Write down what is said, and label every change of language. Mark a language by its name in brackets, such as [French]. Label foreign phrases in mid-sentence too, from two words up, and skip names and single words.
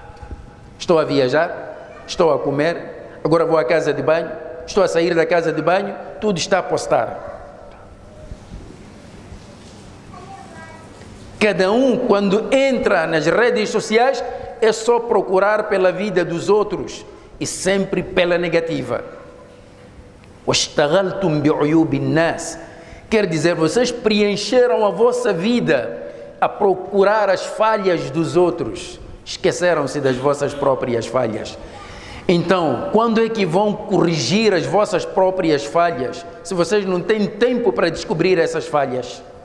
[Portuguese] Estou a viajar, estou a comer, agora vou à casa de banho, estou a sair da casa de banho, tudo está a postar. Cada um, quando entra nas redes sociais, é só procurar pela vida dos outros e sempre pela negativa. [Arabic] وَاشْتَغَلْتُمْ بِعُيُوبِ النَّاسِ. [Portuguese] Quer dizer, vocês preencheram a vossa vida a procurar as falhas dos outros. Esqueceram-se das vossas próprias falhas. Então, quando é que vão corrigir as vossas próprias falhas, se vocês não têm tempo para descobrir essas falhas?